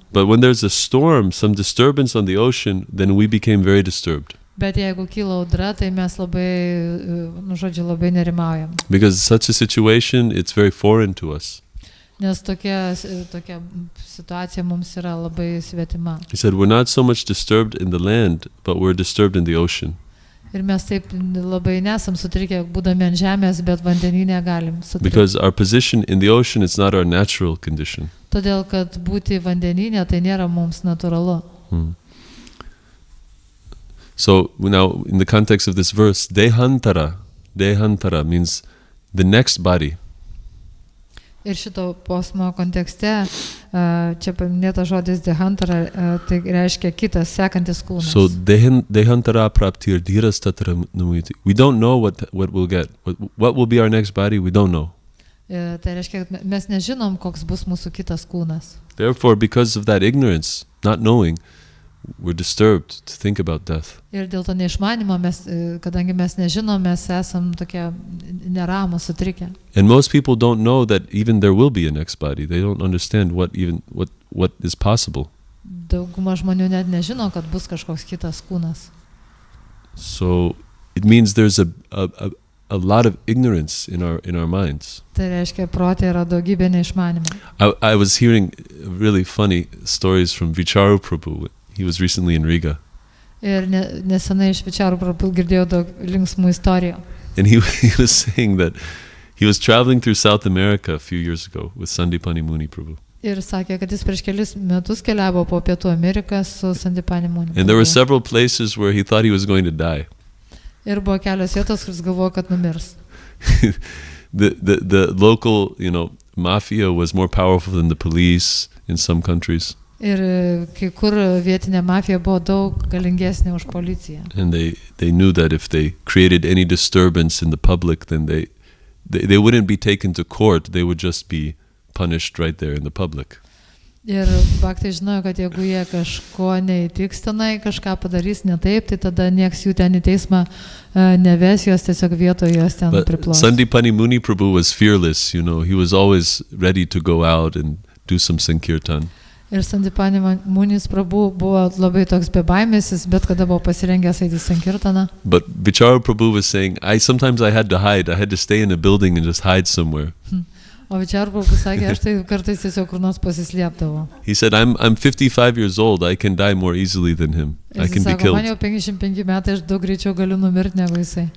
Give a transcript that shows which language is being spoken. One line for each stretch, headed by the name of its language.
English: But when there's a storm, some disturbance on the ocean, then we became very disturbed.
Lithuanian: Bet jeigu kyla audra, tai mes labai nerimaujam.
English: Because such a situation, it's very foreign to us.
Lithuanian: Nes tokia situacija mums yra labai svetima.
English: He said, we're not so much disturbed in the land, but we're disturbed in the ocean.
Lithuanian: Ir mes taip labai nesam sutrikę, būdami ant žemės, bet vandenyne galim sutrikti.
English: Because our position in the ocean is not our natural condition.
Lithuanian: Todėl, kad būti vandenyne, tai nėra mums natūralu.
English: So now, in the context of this verse, dehantara means the next body.
Lithuanian: Ir šito posmo kontekste čia paminėta žodis dehantara, tai reiškia kitas, sekantis kūnas.
Sanskrit: So dehantara praptir dhiras tatra namuyati.
English: We don't know what we'll get. What will be our next body, we don't know.
Lithuanian: Tai reiškia, kad mes nežinom, koks bus mūsų kitas kūnas.
English: Therefore, because of that ignorance, not knowing, we're disturbed to think about death.
Lithuanian: Ir dėl to neišmanimo, kadangi mes nežinom, mes esam tokie neramus, sutrikę.
English: And most people don't know that even there will be a next body. They don't understand what is possible.
Lithuanian: Dauguma žmonių net nežino, kad bus kažkoks kitas kūnas.
English: So it means there's a lot of ignorance in our minds.
Lithuanian: Tai reiškia, prote yra daugybė neišmanimo.
English: I was hearing really funny stories from Vicharu Prabhu. He was recently in Riga.
Lithuanian: Ir nesenai iš Vicharu Prabhu girdėjau daug linksmų istorijų.
English: And he was saying that he was traveling through South America a few years ago with Sandipani Muni Prabhu.
Lithuanian: Ir sakė, kad jis prieš kelis metus keliavo po Pietų Ameriką su Sandipani Muni.
English: And there were several places where he thought he was going to die.
Lithuanian: Ir buvo kelios vietos, kur jis galvojo, kad numirs.
English: The local, mafia was more powerful than the police in some countries.
Lithuanian: Ir kai kur vietinė mafija buvo daug galingesnė už policiją.
English: And they knew that if they created any disturbance in the public, then they wouldn't be taken to court, they would just be punished right there in the public.
Lithuanian: Ir baktai žinojo, kad jeigu jie kažko neįtiks tenai, kažką padarys ne taip, tai tada nieks jų ten į teismą neves, jos tiesiog vietoje jos ten priplos.
English: Sandipani Muni Prabhu was fearless, he was always ready to go out and do some sankirtan.
Lithuanian: Ir Sandipani Munis Prabhu buvo labai toks bebaimesis, bet kada buvo pasirengęs eiti sankirtaną.
English: But Vicharu Prabhu was saying, sometimes I had to stay in a building and just hide somewhere.
Lithuanian: O Vicharu Prabhu sakė, aš tai kartais tiesiog kur nors pasislėpdavau.
English: He said, I'm 55 years old, I can die more easily than him. I can be killed.
Lithuanian: Man jau 55 metai, aš daug greičiau galiu numirti negu jisai.